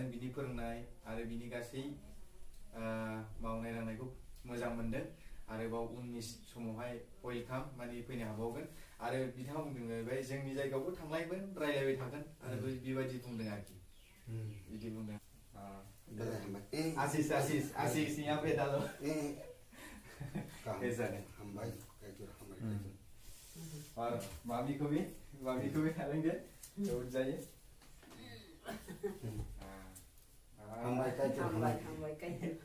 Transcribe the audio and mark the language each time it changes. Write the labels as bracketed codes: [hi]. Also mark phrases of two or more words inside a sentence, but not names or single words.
[brx] बिनि फोरोंनाय आरो बिनि गासै मावनाय दांनायखौ मोजां मोनदों आरोबाव उननि समावहाय वेलकाम माने फैनो हाबावगोन आरो बिथाङा बुंदों जाहैबाय जोंनि जायगायावबो थांलायगोन रायलायबाय थागोन आरो बेबायदि बुंदों आरोखि बिदि बुंदों Asis [hi] यहाँ पे डालो ऐसा नहीं और मामी को भी डालेंगे तो उठ जाइए [brx] हामबाय हामबाय हामबाय गायनो